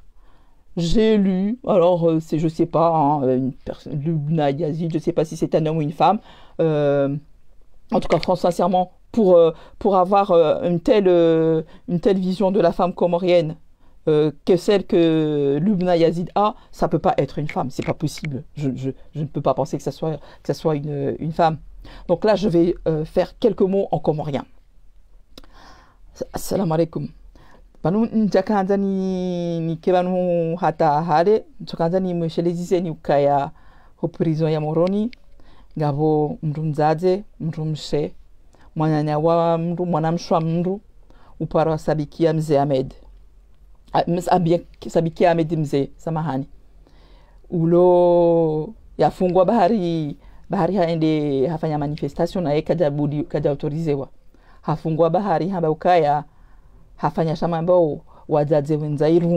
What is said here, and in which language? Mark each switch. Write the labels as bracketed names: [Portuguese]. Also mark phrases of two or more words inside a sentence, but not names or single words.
[French] J'ai lu, alors je sais pas, hein, une personne, Lubna Yazid, je sais pas si c'est un homme ou une femme, en tout cas, sincèrement, pour avoir une telle vision de la femme comorienne, que celle que Lubna Yazid a, ça peut pas être une femme, c'est pas possible. Je ne peux pas penser que ça soit une femme. Donc là, je vais faire quelques mots en comorien. [Arabic] Assalamu alaikum. [Ngazidja Comorian] Banu njakanda ni kebanu hata hale, njakanda ni mshelezi ukaya ho prison ya Moroni. ngavo mndu mzaze mndu mshe mwananya wa mndu mwanamshwa mndu upara sabikia mzee Ahmed sabikia Ahmed mzee samahani ulo yafungwa bahari haende hafanya manifestation na kaja autorizewa hafungwa bahari hamba ukaya hafanya shama ambao wazaze wenza